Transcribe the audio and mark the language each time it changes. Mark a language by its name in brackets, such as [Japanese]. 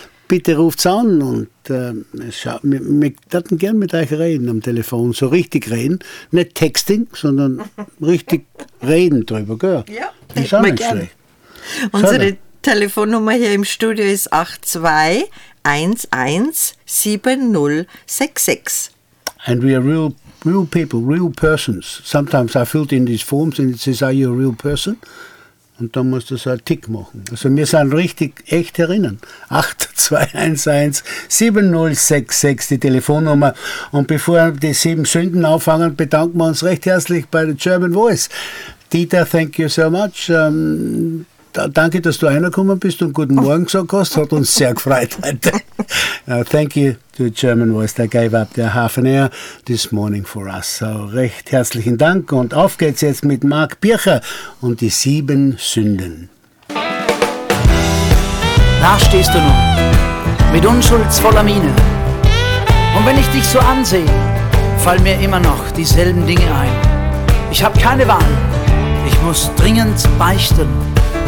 [German] Bitte ruft's an und wir würden gern mit euch reden am Telefon. So richtig reden. Nicht Texting, sondern richtig reden drüber, gell? Ja, das ist auch nicht schlecht. Unsere Telefonnummer hier im Studio ist 82117066. [English] And we are real people, real persons. Sometimes I filled in these forms and it says, are you a real person? [German] Und dann musst du so einen Tick machen. Also wir sind richtig echt drinnen. 8211-7066, die Telefonnummer. Und bevor die 7 Sünden anfangen, bedanken wir uns recht herzlich bei der German Voice. [English] Dieter, thank you so much. [German] Danke, dass du reingekommen bist und guten Morgen gesagt hast. Hat uns sehr gefreut heute. [English] Thank you to German Voice that gave up their half an hour this morning for us. [German] So recht herzlichen Dank und auf geht's jetzt mit Marc Bircher und die 7 Sünden. Da stehst du nun mit unschuldsvoller Miene. Und wenn ich dich so ansehe, fallen mir immer noch dieselben Dinge ein. Ich habe keine Wahl, ich muss dringend beichten.